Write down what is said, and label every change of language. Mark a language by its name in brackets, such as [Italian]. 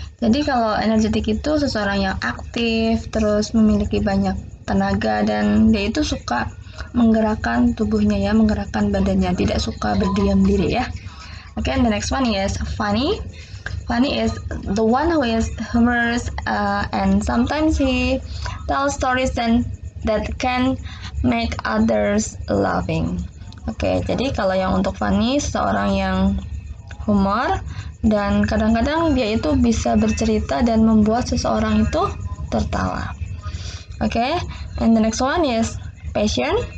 [Indonesian] Jadi kalau energetik itu seseorang yang aktif, terus memiliki banyak tenaga dan dia itu suka menggerakkan tubuhnya ya, menggerakkan badannya, tidak suka berdiam diri ya. [English] Okay, and the next one is funny. Funny is the one who is humorous and sometimes he tells stories that can make others laughing. [Indonesian] Oke, jadi kalau yang untuk funny, seseorang yang humor dan kadang-kadang dia itu bisa bercerita dan membuat seseorang itu tertawa. [English] Oke, and the next one is patient.